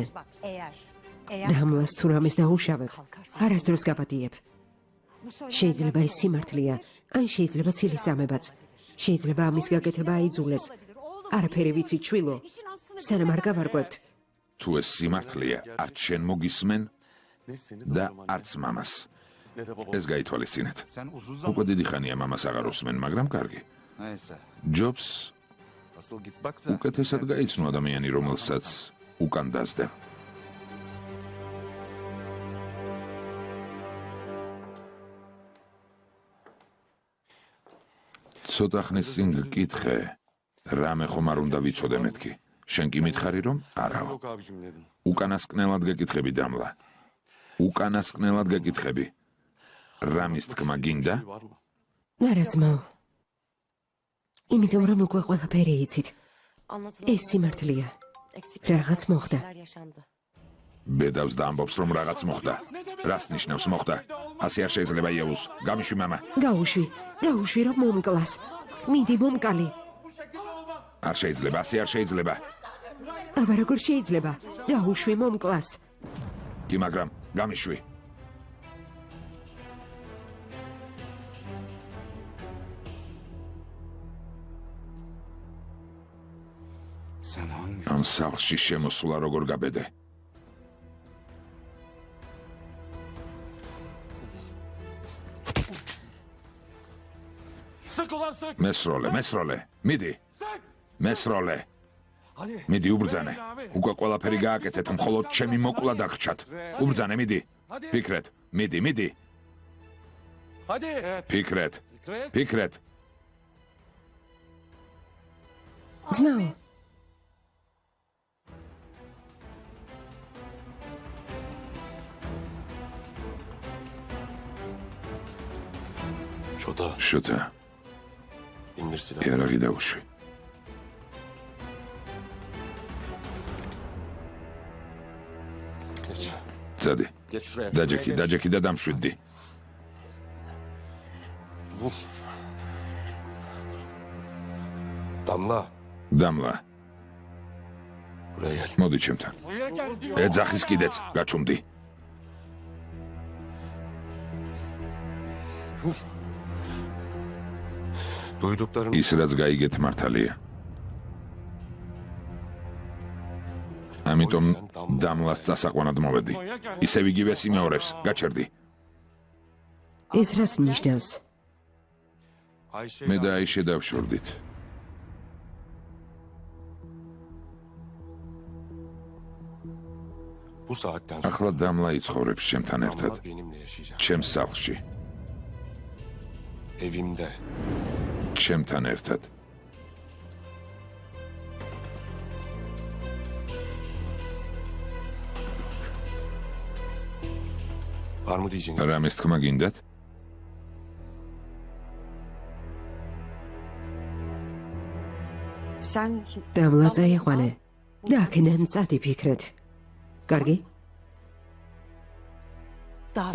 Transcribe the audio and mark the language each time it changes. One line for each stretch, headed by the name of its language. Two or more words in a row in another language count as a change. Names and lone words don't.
Georgian: დამლას თუ რამეს დაუშავებ, არასდროს გაპატიებ. შეიძლება ის სიმართლეა, ან შეიძლება ცილის წამებაც. შეიძლება ამის გაკეთება აიძულეს. არაფერი ვიცით შვილო. სანამ არ გავარკვევთ. თუ ეს სიმართლეა, არც შენ მოგისმენ
Turkish: Ne seni
Georgian: და
Turkish: tanımam
Georgian: არც მამას.
Turkish: ne de babam.
Georgian: ეს გაითვალისწინეთ.
Turkish: Sen uzun
Georgian: უკვე დიდი ხანია მამას აღარ უსმენ, მაგრამ კარგი.
Turkish: Neyse.
Georgian: ჯობს
Turkish: Asıl git bak da.
Georgian: უკეთესად გაიცნო ადამიანი, რომელსაც უკან დასდევ. ცოტა ხნის წინ გკითხე, რამე ხომ არ უნდა ვიცოდე მეთქი. შენ კი მითხარი რომ არაო.
Turkish: Yok abicim dedim.
Georgian: უკანასკნელად გეკითხები დამლა. უკანასკნელად გეკითხები. რამის თქმა გინდა?
Turkish: Var mı?
Georgian: არა ძმაო. იმიტომ რომ უკვე ყველაფერი იცით. ეს სიმართლეა. რაღაც მოხდა. ბედავს და ამბობს რომ რაღაც მოხდა. რას ნიშნავს მოხდა? ასე არ შეიძლება იაუს. გამიშვი მამა. გაუშვი რომ მომკლას. მიდი მომკალი. არ შეიძლება, ასე არ შეიძლება. აბა როგორ შეიძლება? გაუშვი მომკლას. კი, მაგრამ გამიშვი.
Turkish: Sen hangi?
Georgian: ამ სახლში შემოსვლა როგორ გაბედე?
Turkish: Sık ulan sık.
Georgian: მესროლე. მიდი.
Turkish: Sık.
Georgian: მესროლე.
Turkish: Hadi.
Georgian: მიდი უბრძანე. უკვე ყველაფერი გააკეთეთ, მხოლოდ ჩემი მოკლა დაგრჩათ. უბრძანე, მიდი. ფიქრეთ. მიდი.
Turkish: Hadi.
Georgian: ფიქრეთ. Fikret. ფიქრეთ. ძმაო, Şota. შოთა,
Turkish: İndir silahı.
Georgian: იარაღი დაუშვი.
Turkish: Geç.
Georgian: ძადი.
Turkish: Geç şuraya.
Georgian: დაჯექი და დამშვიდდი. Damla. დამლა.
Turkish: Buraya gel.
Georgian: მოდი ჩემთან. ეძახის კიდეც, გაჩუმდი.
Turkish: Duyduklarım
Georgian: ის რაც გაიგეთ მართალია. ამიტომ დამლას წასაყვანად მოვედი. ისევ იგივე სიმეორებს, გაჩერდი. ეს რას ნიშნავს? Ayşe. მე და აიშე დავშორდით.
Turkish: bu saatten sonra
Georgian: ახლა დამლა იცხოვრებს ჩემთან ერთად,
Turkish: Damla benimle yaşayacak.
Georgian: ჩემს სახლში,
Turkish: Evimde.
Georgian: ჩემთან ერთად.
Turkish: Var mı diyeceğiniz?
Georgian: რამის თქმა გინდათ?
Turkish: Sen
Georgian: დამლა წაიყვანე. და აქედან წადი ფიქრეთ. კარგი?
Turkish: daha